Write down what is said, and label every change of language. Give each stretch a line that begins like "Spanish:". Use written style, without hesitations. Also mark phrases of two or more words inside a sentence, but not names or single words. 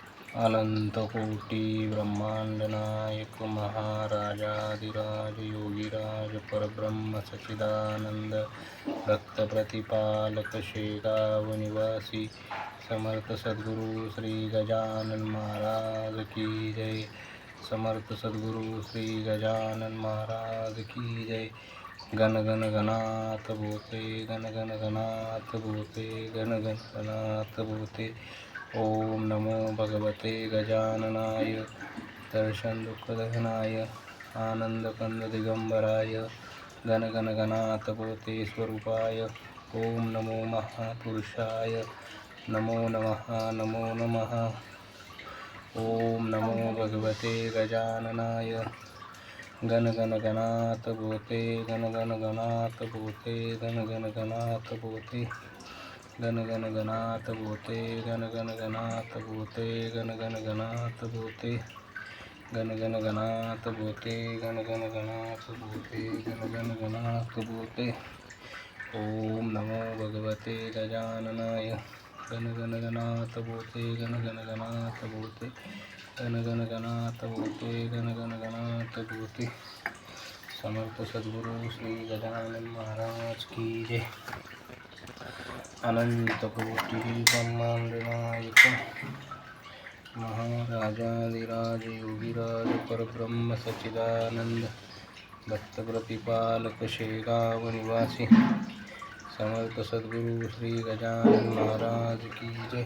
Hindi: अनंतकोटी ब्रह्मांड नायक महाराजाधिराज योगीराज परब्रह्म सच्चिदानंद भक्त प्रतिपालक शेगाव निवासी समर्थ सद्गुरु श्री गजानन महाराज की जय। समर्थ सद्गुरु श्री गजानन महाराज की जय।
Sanskrit: गण गण गणात बोते गण गण गणात बोते गण गण गणात बोते। ओम नमो भगवते गजाननाय दर्शन दुःखदहनाय आनंद कंद दिगंबराय गण गण गणात बोते स्वरूपाय। ओम नमो महापुरुषाय नमो नमः नमो नमः। ओम नमो भगवते गजाननाय गण गण गणात बोते गण गण गणात बोते गण गण गणात बोते गण गण गणात बोते गण गण गणात बोते गण गण गणात बोते गण गण गणात बोते गण गण गणात बोते गण गण गणात बोते। ओम नमो भगवते गजाननाय गण गण गणात बोते गण गण गणात बोते गण गण गणात बोते गण गण गणात बोते।
Hindi: समर्थ सद्गुरु श्री गजानन महाराज की जय। अनंत कोटि ब्रह्मांड नायक महाराजाधिराज योगीराज परब्रह्म सच्चिदानंद भक्त प्रतिपालक शेगाव निवासी समर्थ सद्गुरु श्री गजानन महाराज की जय।